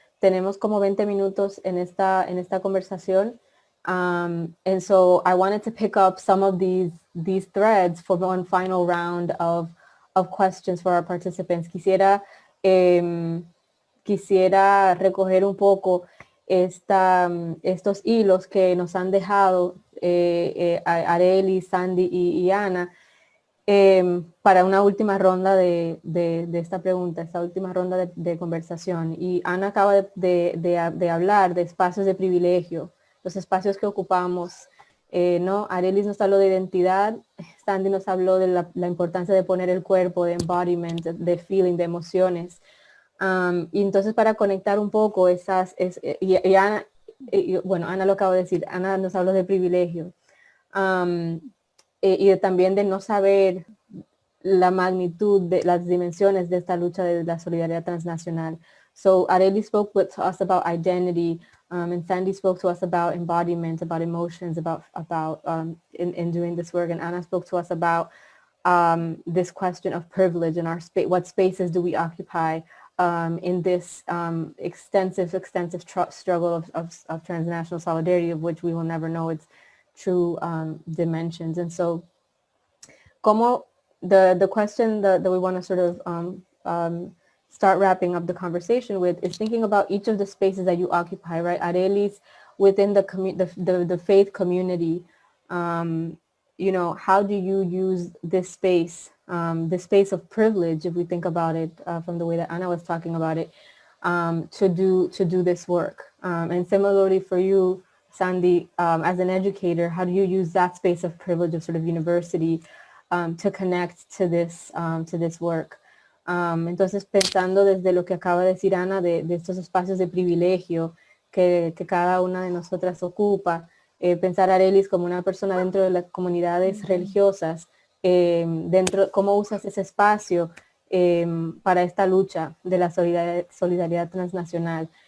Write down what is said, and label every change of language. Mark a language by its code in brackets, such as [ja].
[es] Tenemos como 20 minutos en esta conversación. [en] And so I wanted to pick up some of these threads for one final round of questions for our participants. [es] Quisiera recoger un poco estos hilos que nos han dejado Arely, Sandy y Ana para una última ronda de esta pregunta, esta última ronda de conversación. Y Ana acaba de hablar de espacios de privilegio, los espacios que ocupamos, ¿no? Arely nos habló de identidad, Sandy nos habló de la importancia de poner el cuerpo, de embodiment, de feeling, de emociones. Y entonces para conectar un poco y Ana, bueno, Ana lo acabo de decir, Ana nos habló de privilegio. Y también de no saber la magnitud de las dimensiones de esta lucha de la solidaridad transnacional. [en] So Arely spoke to us about identity, and Sandy spoke to us about embodiment, about emotions, about in doing this work, and Ana spoke to us about this question of privilege and what spaces do we occupy in this extensive struggle of transnational solidarity, of which we will never know its true dimensions. And so the question that we want to sort of start wrapping up the conversation with is thinking about each of the spaces that you occupy, right? Arely's within the faith community. You know, how do you use this space of privilege, if we think about it from the way that Ana was talking about it, to do this work? And similarly for you, Sandy, as an educator, how do you use that space of privilege of sort of university to connect to this work? [es] Entonces, pensando desde lo que acaba de decir Ana, de estos espacios de privilegio que cada una de nosotras ocupa, pensar a Arely como una persona dentro de las comunidades religiosas, cómo usas ese espacio para esta lucha de la solidaridad transnacional.